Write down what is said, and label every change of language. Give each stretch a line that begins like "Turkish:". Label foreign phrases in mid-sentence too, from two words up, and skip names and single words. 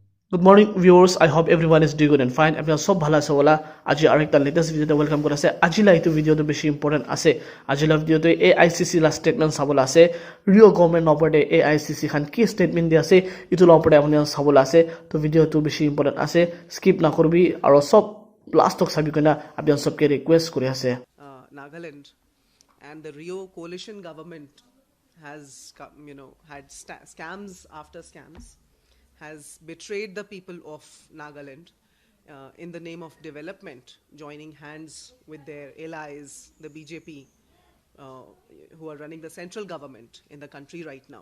English: Good morning viewers, I hope everyone is doing good and fine.
Naga Pidgin: Apna sob bhala ase wala aji arekta latest video te welcome kora ase. Ajila itu video to beshi important ase. Ajila video to AICC la statement sabola ase. Rio government opor de AICC khan ki statement di ase itu la opor de apni sabola ase. To video to beshi important ase. Skip na korbi aro sob last tok sabi kena apni sob ke request kori ase.
English: Nagaland and the Rio coalition government has had scams after scams, has betrayed the people of Nagaland in the name of development, joining hands with their allies, the BJP, who are running the central government in the country right now.